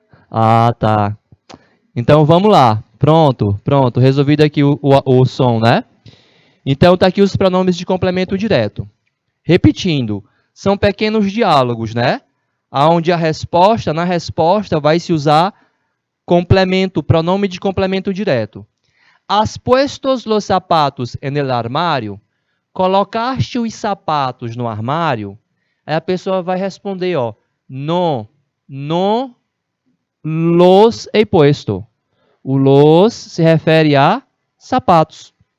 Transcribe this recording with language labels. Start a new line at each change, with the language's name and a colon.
Portuguese: Ah, tá. Então vamos lá. Pronto, pronto. Resolvido aqui o som, né? Então tá aqui os pronomes de complemento direto. Repetindo, são pequenos diálogos, né? Onde na resposta vai se usar complemento, pronome de complemento direto.
Spanish: ¿Has puesto los zapatos en el armario?
Portuguese: Colocaste os sapatos no armário? Aí a pessoa vai responder, ó,
Spanish: no los he puesto.
Portuguese: O los se refere a sapatos.